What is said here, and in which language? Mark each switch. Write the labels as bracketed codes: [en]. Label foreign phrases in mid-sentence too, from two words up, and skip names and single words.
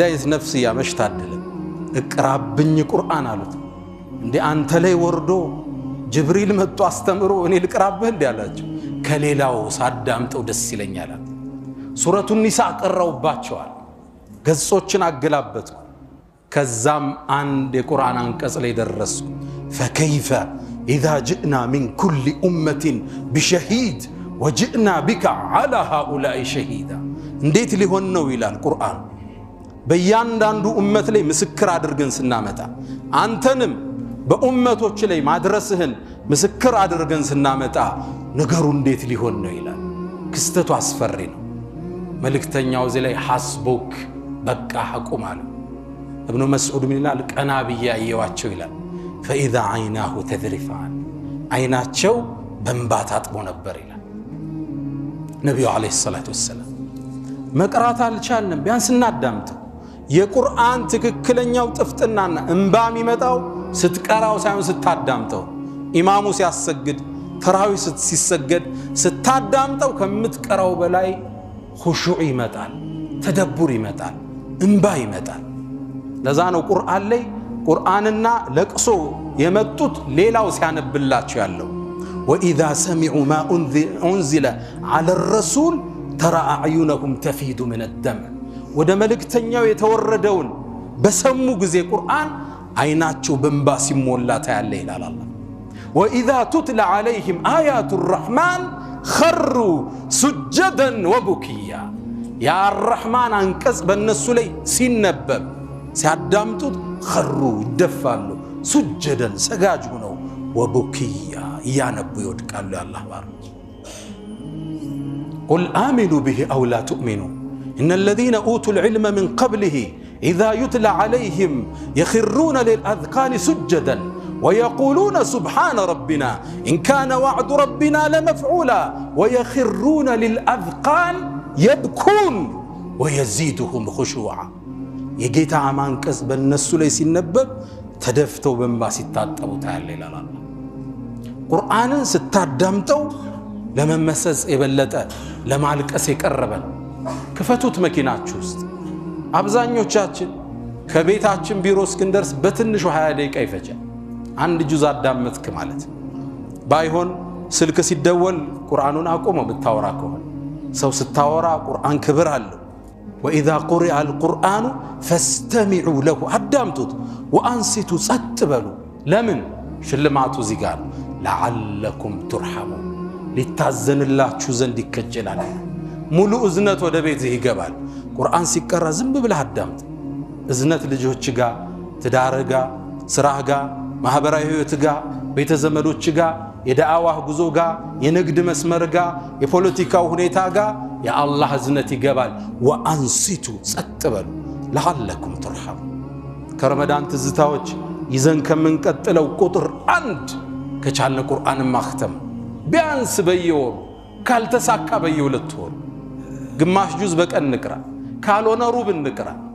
[am] አይነት ነፍስያ መሽታደለ። እቅራብኝ ቁርአን አሉት። እንዴ አንተ ላይ ወርዶ ጅብሪል መጥቶ አስተምሮ እኔ ልቅራብህ እንዴ አላቸው። ከሌላው ሳዳምጠው ደስ ይለኛል። ሱረቱ ኒሳ ቀራውባቸዋል። ገጾችን አገላበጥኩ። ከዛም አንድ የቁርአን አንቀጽ ላይ ደረስኩ። [ar] فكيف إذا جئنا من كل أمة بشهيد وجئنا بك على هؤلاء شهيدا [am] እንዴት ሊሆን ነው ይላል ቁርአን። በእያንዳንዱ ኡመት ላይ ምስክር አድርገን ስናመጣ አንተንም በኡመቶች ላይ ማድረስህን ምስክር አድርገን ስናመጣ ነገሩ እንዴት ሊሆን ነው ይላል። ክስተቱ አስፈሪ ነው። መልእክተኛው እዚህ ላይ ሐስቡክ በቃ አቁም አለ። ابن مسعود ምን ይላል? ቀና ብዬ አየዋቸው ይላል። [ar] فإذا عيناه تذرفان [am] አይናቸው በእንባ ታጥቦ ነበር ይላል ነብዩ [ar] عليه الصلاة والسلام። [am] መቅራት አልቻልንም፣ ቢያንስ እናዳምጠው። የቁርአን ትክክለኛው ጥፍጥናና እንባ የሚመጣው ስትቀራው ሳይሆን ስታዳምጠው። ኢማሙ ሲያሰግድ ተራዊህ ሲሰገድ ስታዳምጠው ከምትቀራው በላይ ኹሹዕ ይመጣል፣ ተደቡር ይመጣል፣ እንባ ይመጣል። ለዛ ነው ቁርአን ላይ ቁርአንና ለቅሶ የመጡት ሌላው ሲያነብላቸው ያለው። [ar] وإذا سمعوا ما أنزل إلى الرسول ترى أعينهم تفيض من الدم [am] ወደ መልእክተኛው የተወረደውን በሰሙ ጊዜ ቁርአን አይናቸው በእንባ ሲሞላ ታያለ ይላል አላህ። [ar] وإذا تتلى عليهم آيات الرحمن خروا سجدا وبكيا يا الرحمن [am] አንቀጽ በእነሱ ላይ ሲነበብ ሲያዳምጡት خروا ይደፋሉ سجدا ሰጋጅ ሆነው وبكيا ያነቡ ይወድቃሉ። ያላህ ባሮች [ar] قل آمنوا به أو لا تؤمنوا إن الذين أوتوا العلم من قبله إذا يتلى عليهم يخرون للأذقان سجدا ويقولون سبحان ربنا إن كان وعد ربنا لمفعولا ويخرون للأذقان يبكون ويزيدهم خشوعا [am] የጌታ ማንቀስ በእነሱ ላይ ሲነበብ ተደፍተው በእንባ ሲታጠቡ ታያለህ ይላል አላህ። ቁርአንን ስታዳምጠው ለመመሰጽ የበለጠ ለማልቀስ የቀረበ ክፈቱት መኪናችሁ ውስጥ። አብዛኞቻችን ከቤታችን ቢሮ እስክንደርስ በትንሹ 20 ደቂቃ ይፈጃል። አንድ ጁዝ አዳመጥክ ማለት ባይሆን ስልክ ሲደወል ቁርአኑን አቆመው ብታወራ ከሆነ። ሰው ስታወራ ቁርአን ክብር አለው። [ar] وإذا قرئ القرآن فاستمعوا له [am] አዳምጡት وأنصتوا ጸጥ በሉ። ለምን ሽልማቱ እዚህ ጋር [ar] لعلكم ترحمون [am] ሊታዘንላችሁ ዘንድ ይከጀላል። ሙሉ እዝነት ወደ ቤትህ ይገባል። ቁርአን ሲቀራ ዝም ብለህ አዳምጥ። እዝነት ልጆች ጋር፣ ትዳር ጋር፣ ስራ ጋር፣ ማህበራዊ ህይወት ጋር፣ ቤተ ዘመዶች ጋር፣ የዳዕዋ ጉዞ ጋር፣ የንግድ መስመር ጋር፣ የፖለቲካው ሁኔታ ጋር የአላህ እዝነት ይገባል። ወአንሲቱ ጸጥ በሉ [ar] لعلكم ترحمون። [am] ከረመዳን ትዝታዎች ይዘን ከምንቀጥለው ቁጥር 1 ከቻልን ቁርአንን ማክተም ቢያንስ በየወሩ ካልተሳካ በየ2 ወሩ ግማሽ ጁዝ በቀን እንቅራ፣ ካልሆነ ሩብ እንቅራ።